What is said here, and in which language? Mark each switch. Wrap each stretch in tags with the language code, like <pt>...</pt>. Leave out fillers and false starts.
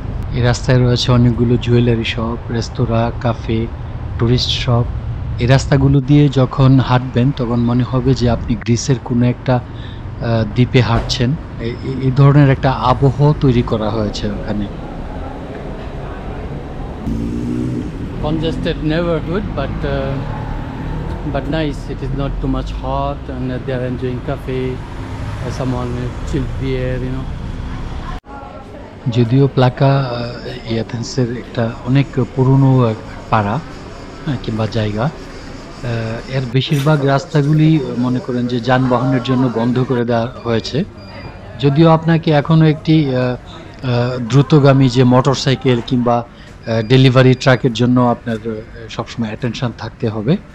<bn>এই রাস্তায় রয়েছে অনেকগুলো জুয়েলারি শপ, রেস্তোরাঁ, কাফে, টুরিস্ট শপ। এই রাস্তাগুলো দিয়ে যখন হাঁটবেন তখন মনে হবে যে আপনি গ্রিসের কোনো একটা দ্বীপে হাঁটছেন। এই ধরনের একটা আবহ তৈরি করা হয়েছে ওখানে।</bn> <en>Congested neighborhood, but nice. It is not too much hot, and they are enjoying cafe, someone chilled beer, you know.</en> <bn>যদিও প্লাকা এথেন্সের একটা অনেক পুরনো পাড়া কিংবা জায়গা, এর বেশিরভাগ রাস্তাগুলি মনে করেন যে যানবাহনের জন্য বন্ধ করে দেওয়া হয়েছে। যদিও আপনাকে এখনো একটি দ্রুতগামী যে মোটরসাইকেল কিংবা ডেলিভারি ট্রাকের জন্য আপনার সবসময় অ্যাটেনশন থাকতে হবে।</bn>